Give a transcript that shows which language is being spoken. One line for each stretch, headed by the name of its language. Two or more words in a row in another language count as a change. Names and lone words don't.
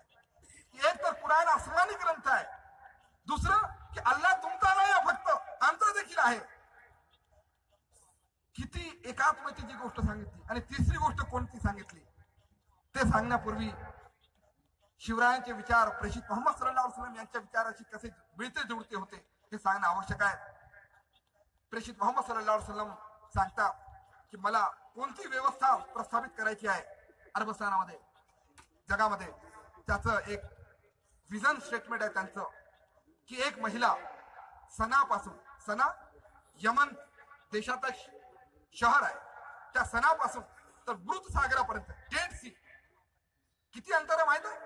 Marathi: एक तर कुराण आसमानी ग्रंथ आहे. दुसरं की अल्लाह तुमचा नाही फक्त आमचा देखील आहे. किती एकात्मतेची गोष्ट सांगितली. आणि तिसरी गोष्ट कोणती सांगितली ते सांगण्यापूर्वी शिवरायांचे विचार प्रेषित मोहम्मद
Arabic: صلى الله عليه وسلم
Marathi: यांच्या विचाराशी कसे मिळते जुळते होते हे सांगणं आवश्यक आहे. प्रेषित मोहम्मद
Arabic: صلى الله عليه وسلم
Marathi: सांगतात की मला कोणती व्यवस्था प्रस्थापित करायची आहे अरबस्थानामध्ये, जगामध्ये. त्याचं एक
English: vision statement
Marathi: आहे त्यांचं की एक महिला सनापासून, सना यमन देशाचा शहर आहे, त्या सनापासून तर मृत सागरापर्यंत डेड सी किती अंतर आहे माहित आहे?